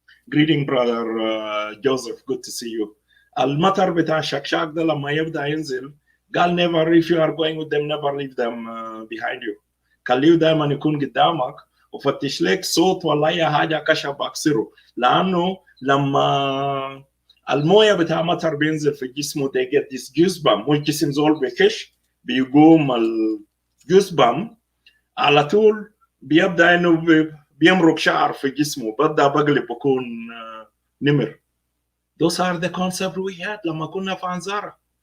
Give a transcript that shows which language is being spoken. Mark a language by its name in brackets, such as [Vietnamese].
[English] Greeting brother Joseph, good to see you. [Arabic] المطر بتاع شكشك ده لما يبدأ ينزل قال [English] never, if you are going with them, never leave them behind you. [Arabic] خليه دائما يكون قدامك وفتش لك صوت ولا أي حاجة كشف أكسره. لأنه لما الموية بتاع مطر بينزل في جسمه [English] they get this goosebump [Arabic] والجسم زول بكش بيقوم الجوزبام على طول بيبدأ إنه بيمرق شعر في جسمه بدأ بقلب بكون نمر. [English] Those are the concepts we had [Arabic] لما كنا في أنزارة.